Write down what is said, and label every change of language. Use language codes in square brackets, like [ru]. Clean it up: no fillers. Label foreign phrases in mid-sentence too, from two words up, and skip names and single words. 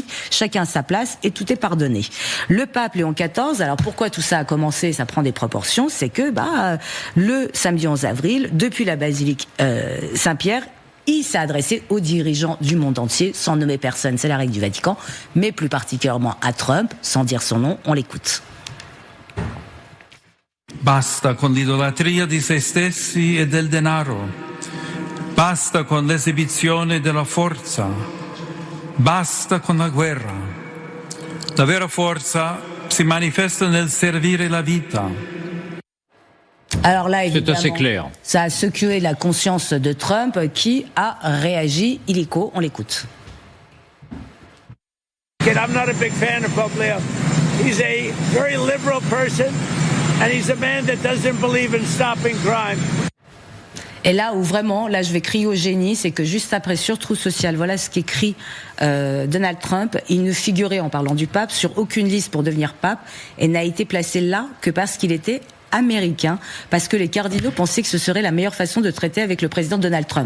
[fr] Chacun à sa place et tout est pardonné. Le pape Léon XIV, alors pourquoi tout ça a commencé, ça prend des proportions, c'est que le samedi 11 avril, depuis la basilique Saint-Pierre, il s'est adressé aux dirigeants du monde entier, sans nommer personne, c'est la règle du Vatican, mais plus particulièrement à Trump, sans dire son nom, on l'écoute. [it] Basta con l'idolatria di se stessi e del denaro. Basta con l'esibizione della forza. Basta con la guerra. La vera forza si manifesta nel servire la vita. [fr] Alors là, évidemment, c'est assez clair. Ça a secoué la conscience de Trump qui a réagi illico. On l'écoute. [en] I'm not a big fan of Pope Leo. He's a very liberal person, and he's a man that doesn't believe in stopping crime. [fr] Et là où vraiment, là je vais crier au génie, c'est que juste après sur True Social, voilà ce qu'écrit Donald Trump, il ne figurait, en parlant du pape, sur aucune liste pour devenir pape et n'a été placé là que parce qu'il était américain, parce que les cardinaux pensaient que ce serait la meilleure façon de traiter avec le président Donald Trump.